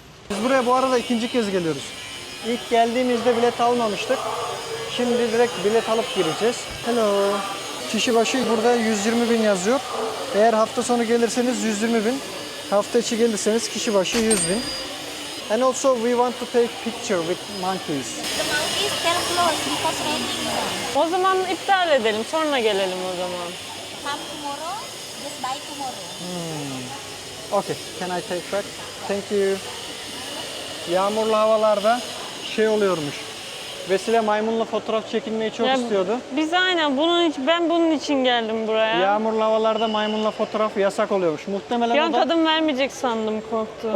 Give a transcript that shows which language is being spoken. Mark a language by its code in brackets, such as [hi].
[tr] Biz buraya bu arada ikinci kez geliyoruz. İlk geldiğimizde bilet almamıştık. Şimdi direkt bilet alıp gireceğiz. Hello. Kişi başı burada 120 bin yazıyor. Eğer hafta sonu gelirseniz 120 bin. Hafta içi gelirseniz kişi başı 100 bin. [en] And also we want to take picture with monkeys. The monkeys can close because raining. [tr] O zaman iptal edelim. Sonra gelelim o zaman. [en] Come tomorrow, just buy tomorrow. Okay, can I take back? Thank you. [tr] Yağmurlu havalarda oluyormuş. Vesile maymunla fotoğraf çekilmeyi çok Ya, istiyordu. Biz aynen ben bunun için geldim buraya. Yağmurlu havalarda maymunla fotoğraf yasak oluyormuş. Muhtemelen Bir an o da, kadın vermeyecek sandım, korktum.